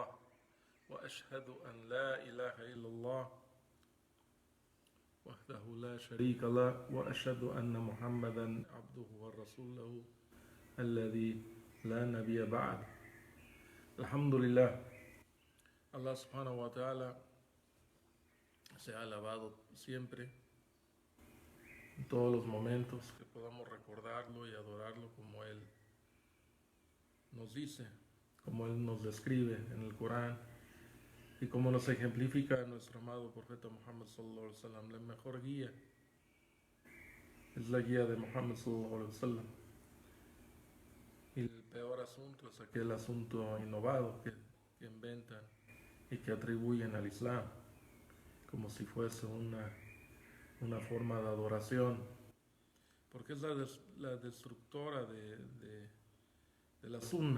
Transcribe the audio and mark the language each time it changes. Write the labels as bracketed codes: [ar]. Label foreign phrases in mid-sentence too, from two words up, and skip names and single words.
[ar] وأشهد أن لا إله إلا الله وحده لا شريك له وأشهد أن محمدا عبده ورسوله الذي لا نبي بعد. الحمد لله. [es] Allah [ar] سبحانه وتعالى [es] se ha alabado siempre, en todos los momentos que podamos recordarlo y adorarlo como Él nos dice, como Él nos describe en el Corán y como nos ejemplifica nuestro amado profeta Muhammad [ar] صلى الله عليه وسلم. [es] La mejor guía es la guía de Muhammad [ar] صلى الله عليه وسلم. [es] Y el peor asunto es aquel asunto innovado que inventan y que atribuyen al Islam como si fuese una forma de adoración, porque es la destructora de la sunna.